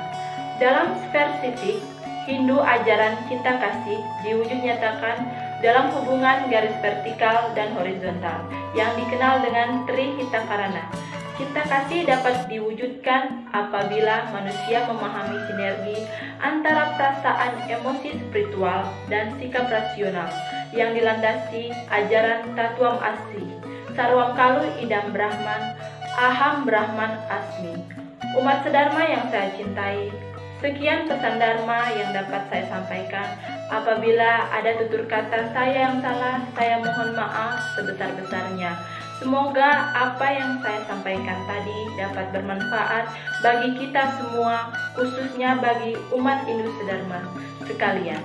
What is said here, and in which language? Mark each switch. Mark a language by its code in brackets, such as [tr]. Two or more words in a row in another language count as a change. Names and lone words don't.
[id] Dalam spesifik Hindu, ajaran cinta kasih diwujud nyatakan dalam hubungan garis vertikal dan horizontal yang dikenal dengan Trihitakarana. Cinta kasih dapat diwujudkan apabila manusia memahami sinergi antara perasaan emosi spiritual dan sikap rasional yang dilandasi ajaran [sa] Tatuam Asi, Sarwam Kalu Idam Brahman, Aham Brahman Asmi. [id] Umat sedharma yang saya cintai, sekian pesan Dharma yang dapat saya sampaikan. Apabila ada tutur kata saya yang salah, saya mohon maaf sebesar-besarnya. Semoga apa yang saya sampaikan tadi dapat bermanfaat bagi kita semua, khususnya bagi umat Hindu sedharma sekalian.